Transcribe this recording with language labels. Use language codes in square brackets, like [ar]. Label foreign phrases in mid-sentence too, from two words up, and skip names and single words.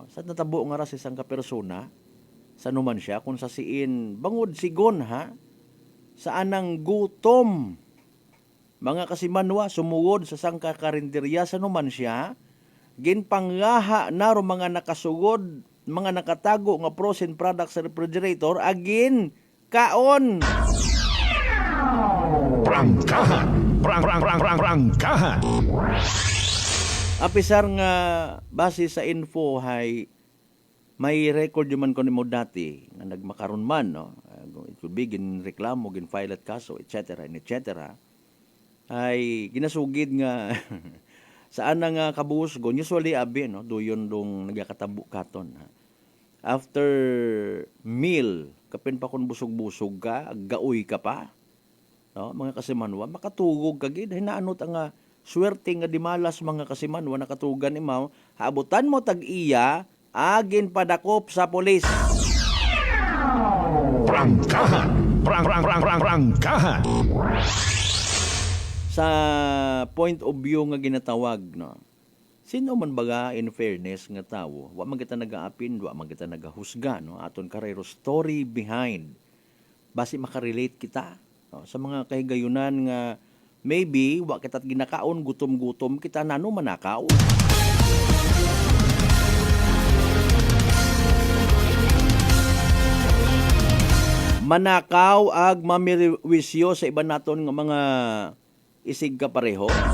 [akl] Sa natabo nga ra sa isang ka persona sa Numancia kung sa siin bangod sigon, ha, sa anang gutom mga Kasimanwa sumugod sa sangka karinderya sa Numancia, ginpanglaha na ro mga nakasugod, mga nakatago nga [en] frozen products [akl] sa refrigerator agin kaon. Prangkahan. Prangkahan. Apisar nga base sa info hay may record man ko nimo dati nga nagmakaron man, no. [en] It could be [akl] gin reklamo, gin file at kaso, etc. ay ginasugid nga saan nga kabusgon usually abi, no, duyon dong nagakatabo katon, ha. [en] After meal [akl] kapin pa kun busog-busog ka, gaoy ka pa, no, mga Kasimanwa makatugog ka gid, hinaanot ang swerte nga dimalas mga Kasimanwa nakatugan imaw, haabutan mo tag-iya agin padakop sa polis. Prangkahan. Prangkahan. Sa [en] point of view [akl] nga ginatawag, no, sino man baga [en] in fairness [akl] nga tawo, wa man kita nagaapin, wa man kita nagahusga, no, aton karero [en] story behind [akl] basi makarelate kita, no, sa mga kahigayunan nga Maybe, wa kita't ginakaon, gutom-gutom kita, nano manakaw. Manakaw ag mamiriwisyo sa iba naton nga mga isig ka pareho.